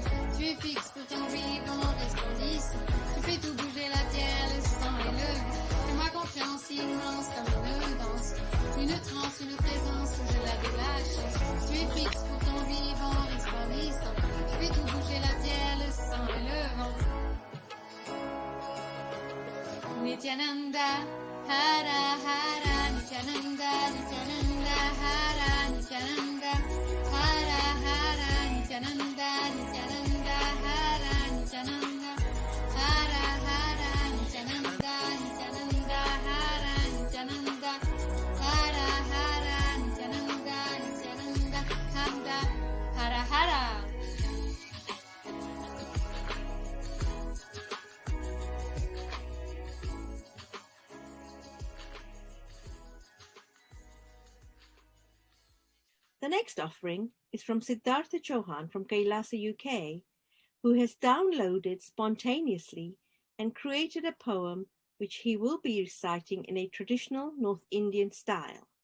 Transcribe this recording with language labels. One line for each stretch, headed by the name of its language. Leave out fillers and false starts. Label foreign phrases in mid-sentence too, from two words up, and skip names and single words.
French: Tu es fixe pour ton vivant resplendissant. Tu fais tout bouger la terre, le sang et le vent. Fais-moi confiance, immense comme une danse. Une transe, une présence au-delà de la chance. Tu es fixe pour ton vivant resplendissant. Tu fais tout bouger la terre, le sang et le vent.
Sanskrit: Nithyananda, Hara Hara, Nithyananda, Nithyananda, Hara, Nithyananda, Hara Hara, Nithyananda, Nithyananda, Hara, Nithyananda, Hara Hara, Nithyananda, Nithyananda, Hara, Nithyananda, Hara Hara, Nithyananda, Nithyananda, Hara Hara.
English: The next offering is from Siddhartha Chauhan from Kailasa, UK, who has downloaded spontaneously and created a poem which he will be reciting in a traditional North Indian style.